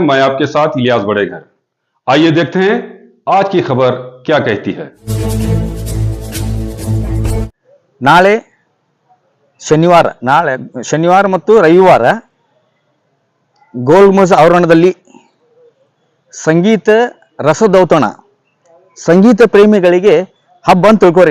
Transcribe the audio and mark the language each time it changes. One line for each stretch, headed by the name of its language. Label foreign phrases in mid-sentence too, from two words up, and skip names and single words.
Hindi: मैं आपके साथ इलियास बड़ेघर। आइए देखते हैं आज की खबर क्या कहती है।
Kannada: ನಾಳೆ ಶನಿವಾರ ಮತ್ತು ರವಿವಾರ ಗೋಲ್ಗುಂಬಜ್ ಆವರಣದಲ್ಲಿ ಸಂಗೀತ ರಸದೌತಣ, ಸಂಗೀತ ಪ್ರೇಮಿಗಳಿಗೆ ಹಬ್ಬ ಅಂತ ತಿಳ್ಕೋರಿ.